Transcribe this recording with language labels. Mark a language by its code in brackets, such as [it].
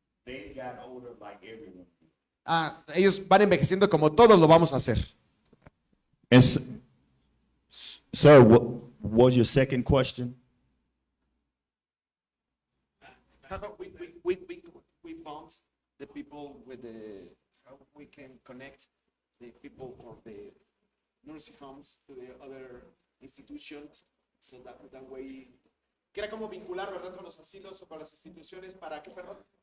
[en] They've gotten older like everyone. [es] ellos van envejeciendo como todos lo vamos a hacer. [en] And sir, what was your second question? We found the people with how we can connect the people of the nursing homes to the other institutions, so that way, [es] que era como vincular, ¿verdad?, con los asilos o con las instituciones para que, perdón.